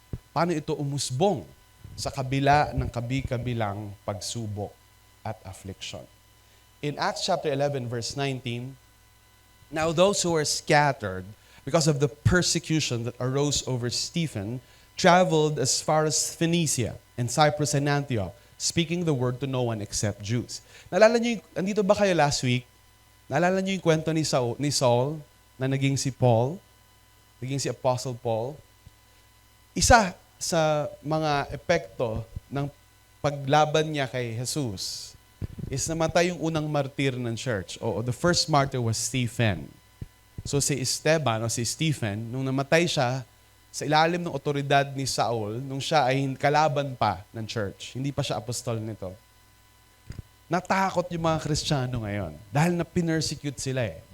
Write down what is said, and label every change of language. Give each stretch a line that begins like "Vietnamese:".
Filipino: Paano ito umusbong sa kabila ng kabi-kabilang pagsubok at affliction.
English: In Acts chapter 11, verse 19, "Now those who were scattered because of the persecution that arose over Stephen traveled as far as Phoenicia and Cyprus and Antioch, speaking the word to no one except Jews."
Filipino: Naalala niyo, andito ba kayo last week? Naalala niyo yung kwento ni Saul na naging si Paul, naging si Apostle Paul? Isa sa mga epekto ng paglaban niya kay Jesus is namatay yung unang martir ng church.
English: The first martyr was Stephen.
Filipino: So si Esteban o si Stephen, nung namatay siya, sa ilalim ng otoridad ni Saul, nung siya ay kalaban pa ng church, hindi pa siya apostol nito, natakot yung mga Kristiyano ngayon dahil na pinersecute sila eh.